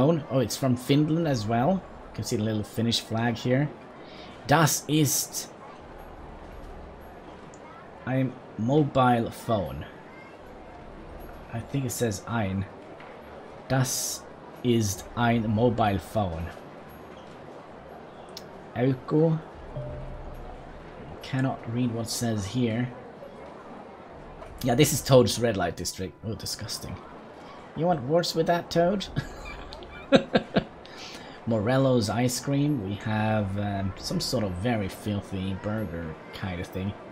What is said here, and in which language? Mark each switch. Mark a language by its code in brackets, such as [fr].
[en] Oh, it's from Finland as well. You can see the little Finnish flag here. [de] Das ist ein [en] mobile phone. I think it says ein. [de] Das ist ein [en] mobile phone. Auko. Cannot read what it says here. Yeah, this is Toad's red light district. Oh, disgusting. You want worse with that, Toad? Morello's ice cream. We have some sort of very filthy burger kind of thing.